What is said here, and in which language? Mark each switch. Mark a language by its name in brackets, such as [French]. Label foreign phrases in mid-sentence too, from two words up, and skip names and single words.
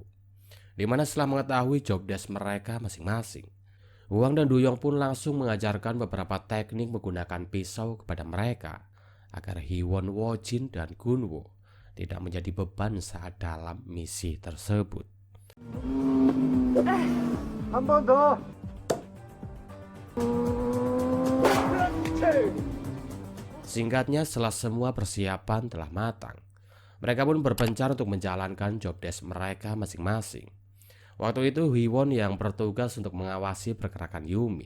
[Indonesian] Di mana setelah mengetahui [English] job desk [Indonesian] mereka masing-masing, Huang dan Duyong pun langsung mengajarkan beberapa teknik menggunakan pisau kepada mereka agar Hiwon, Wojin, dan Gunwo tidak menjadi beban saat dalam misi tersebut. [Korean] 한 번 더. [Indonesian] Singkatnya, setelah semua persiapan telah matang, mereka pun berpencar untuk menjalankan [English] job desk [Indonesian] mereka masing-masing. Waktu itu Hiwon yang bertugas untuk mengawasi pergerakan Yumin.